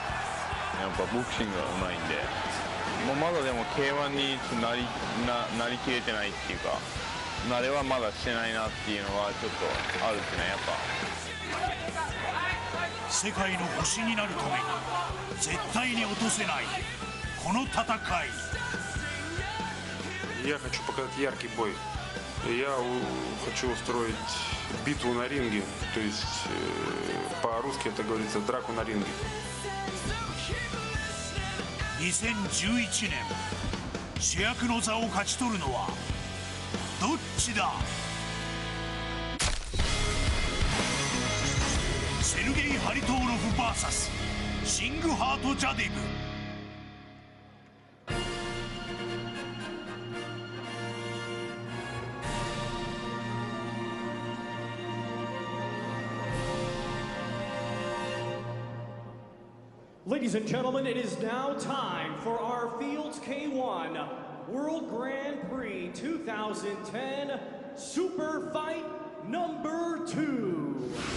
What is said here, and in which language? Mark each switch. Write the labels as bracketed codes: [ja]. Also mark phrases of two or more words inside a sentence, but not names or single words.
[ja] やっぱボクシングがうまいんで、まだでも K1 になりきれてないっていうか、慣れはまだしてないなっていうのはちょっとあるですね。やっぱ世界の星になるために絶対に落とせないこの戦い。 [ru] Я хочу показать яркий бой. Я хочу устроить битву на ринге, то есть по-русски это говорится драку на ринге. [ja] 2011年主役の座を勝ち取るのはどっちだ。セルゲイ・ハリトーノフ VS シングハート・ジャディブ。 [en] Ladies and gentlemen, it is now time for our Fields K1 World Grand Prix 2010 Super Fight number 2.